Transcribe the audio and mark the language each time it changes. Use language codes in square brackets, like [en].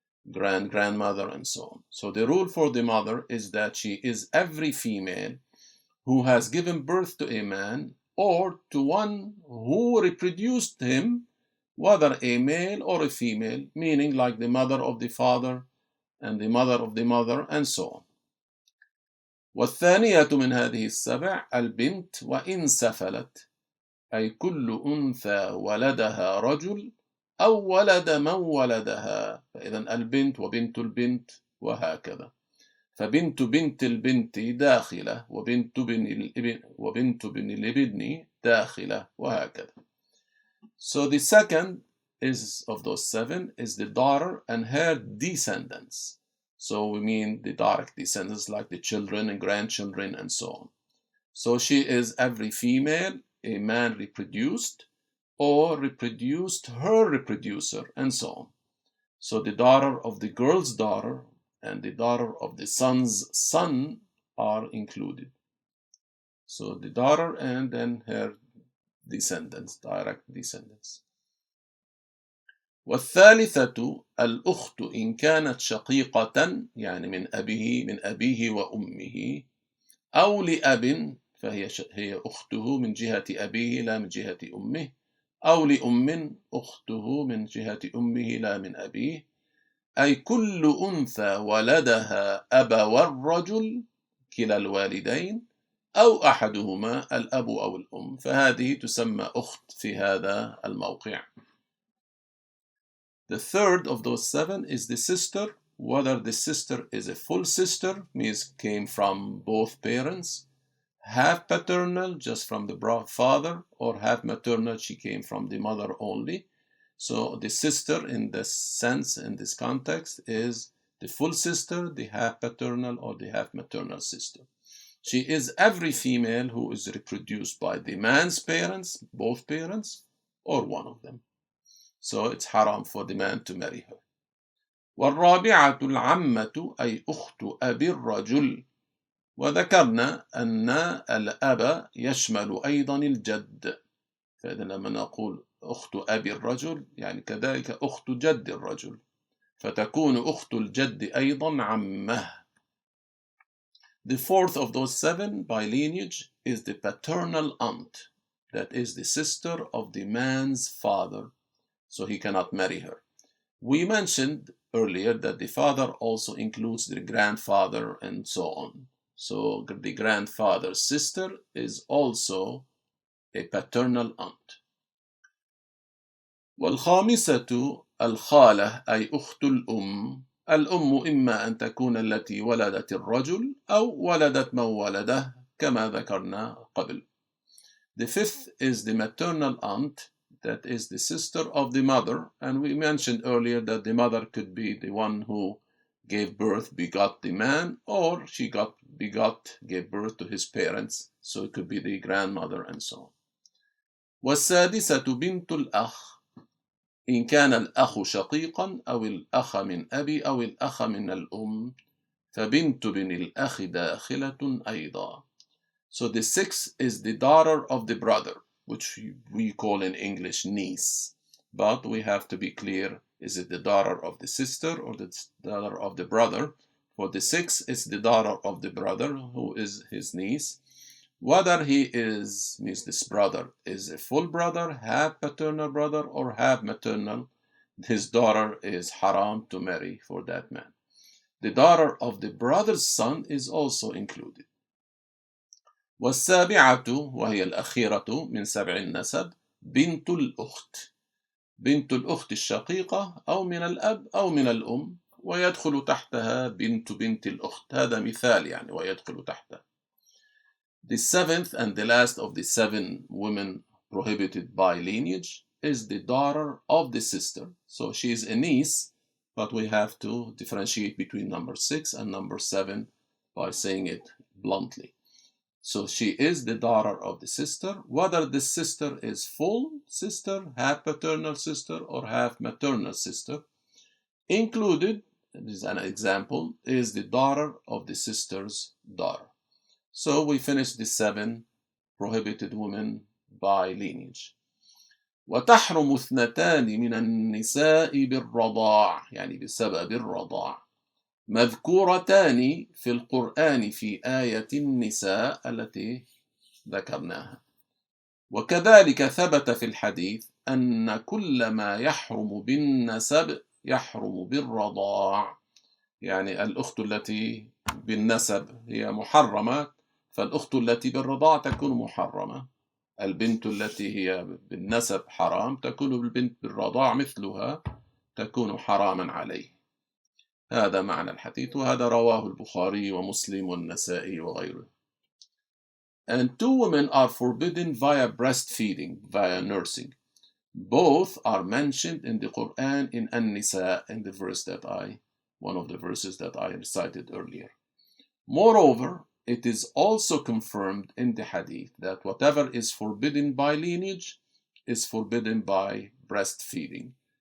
[en] grandmother, and so on. So the rule for the mother is that she is every female who has given birth to a man or to one who reproduced him, whether a male or a female, meaning like the mother of the father and the mother of the mother, and so on. [ar] والثانية من هذه السبع البنت وإن سفلت، أي كل أنثى ولدها رجل أو ولد من ولدها، فإذا البنت وبنت البنت وهكذا. فبنت بنت البنت داخلة، وبنت بن الابن داخلة، وهكذا. [en] So the second is of those seven is the daughter and her descendants. So we mean the direct descendants like the children and grandchildren and so on. So she is every female a man reproduced or reproduced her reproducer and so on. So the daughter of the girl's daughter and the daughter of the son's son are included. So the daughter and then her descendants, direct descendants. [ar] والثالثة الأخت إن كانت شقيقة يعني من أبيه وأمه أو لأب فهي أخته من جهة أبيه لا من جهة أمه، أو لأم أخته من جهة أمه لا من أبيه، أي كل أنثى ولدها أبو الرجل كلا الوالدين أو أحدهما الأب أو الأم، فهذه تسمى أخت في هذا الموقع. [en] The third of those seven is the sister, whether the sister is a full sister, means came from both parents, half paternal, just from the father, or half maternal, she came from the mother only. So the sister in this sense, in this context, is the full sister, the half paternal or the half maternal sister. She is every female who is reproduced by the man's parents, both parents, or one of them. So it's haram for the man to marry her. [ar] والرابعة العمة أي أخت أبي الرجل، وذكرنا أن الأب يشمل أيضا الجد، فإذا لما نقول أخت أبي الرجل يعني كذلك أخت جد الرجل، فتكون أخت الجد أيضا عمه. [en] The fourth of those seven by lineage is the paternal aunt, that is the sister of the man's father, so he cannot marry her. We mentioned earlier that the father also includes the grandfather and so on. So the grandfather's sister is also a paternal aunt. [ar] والخامسة الخالة أي أخت الأم. الأم إما أن تكون التي ولدت الرجل أو ولدت من ولده كما ذكرنا قبل. [en] The fifth is the maternal aunt, that is the sister of the mother, and we mentioned earlier that the mother could be the one who gave birth, begot the man, or she gave birth to his parents, so it could be the grandmother and so on. [ar] والسادسة بنت الأخ إن كان الأخ شقيقا أو الأخ من أبي أو الأخ من الأم، فبنت بن الأخ داخلة أيضا. [en] So the sixth is the daughter of the brother, which we call in English niece, but we have to be clear, is it the daughter of the sister or the daughter of the brother? For the sixth, it's the daughter of the brother, who is his niece. Whether he is, means this brother is a full brother, half paternal brother, or half maternal, his daughter is haram to marry for that man. The daughter of the brother's son is also included. [ar] والسابعة وهي الأخيرة من سبع النسب بنت الأخت. بنت الأخت الشقيقة أو من الأب أو من الأم، ويدخل تحتها بنت الأخت. هذا مثال يعني ويدخل تحتها. [en] The seventh and the last of the seven women prohibited by lineage is the daughter of the sister. So she is a niece, but we have to differentiate between number 6 and number 7 by saying it bluntly. So she is the daughter of the sister, whether the sister is full sister, half paternal sister, or half maternal sister. Included, this is an example, is the daughter of the sister's daughter. So we finished the 7 prohibited women by lineage. [ar] وتحرم اثنتان من النساء بالرضاع، يعني بسبب الرضاع، مذكورتان في القرآن في آية النساء التي ذكرناها. وكذلك ثبت في الحديث أن كل ما يحرم بالنسب يحرم بالرضاع، يعني الأخت التي بالنسب هي محرمة، فالأخت التي بالرضاع تكون محرمة. البنت التي هي بالنسب حرام تكون البنت بالرضاع مثلها، تكون حراما عليه. هذا معنى الحديث، وهذا رواه البخاري ومسلم والنساء وغيره. [en] And two women are forbidden via breastfeeding, via nursing. Both are mentioned in the Qur'an in an-Nisa, in the verse that one of the verses that I recited earlier. Moreover, it is also confirmed in the hadith that whatever is forbidden by lineage is forbidden by breastfeeding.